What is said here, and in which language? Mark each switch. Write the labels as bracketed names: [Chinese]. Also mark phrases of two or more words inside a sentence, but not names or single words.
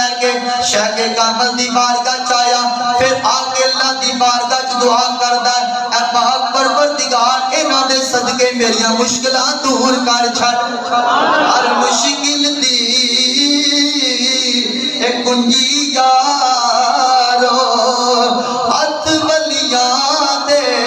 [Punjabi] شیخ کامل دی بارگاہ چایا پھر آگے اللہ دی بارگاہ چ دعا کردا ہے اے پاک پروردگار انہاں دے صدقے میریاں مشکلاں دور کر چھڈ ہر مشکل دی اے کنجی یارو ہاتھ ولیاں دے